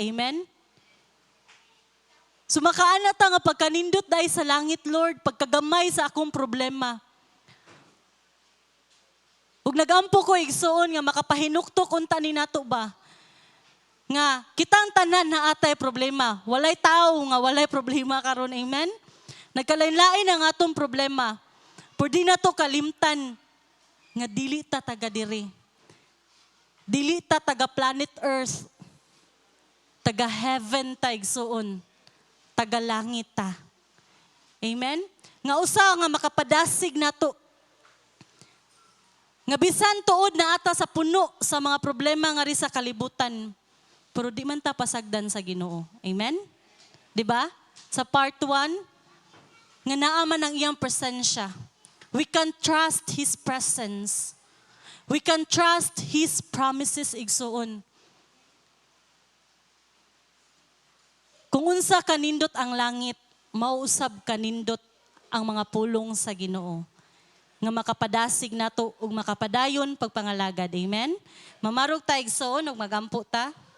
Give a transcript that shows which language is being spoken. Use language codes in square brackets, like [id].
[ceb] Amen? So makaana ta nga pagkanindot dahil sa langit, Lord, pagkagamay sa akong problema. Ug nagampo ko igsuon nga makapahinuktok unta ni nato ba nga kitang tanan na atay problema. Walay tao nga walay problema karon. Amen? Nagkalain-lain ang atong problema. Por di na to kalimtan nga dili ta taga diri. Dili ta taga planet Earth. Taga heaven ta igsuon. Taga langit ta. Amen? Nga usa nga makapadasig nato. Nga bisan tuod na ata sa puno sa mga problema nga ri sa kalibutan. Pero di man ta pasagdan sa Ginoo. Amen? Di ba? Sa part 1, nga naaman ang iyang presensya. [en] We can trust His presence. We can trust His promises igsuon. [ceb] Kung unsa kanindot ang langit, mauusab kanindot ang mga pulong sa Ginoo. Nga makapadasig nato ug makapadayon pagpangalagad. Amen? Mamarog ta igsuon ug magampo ta.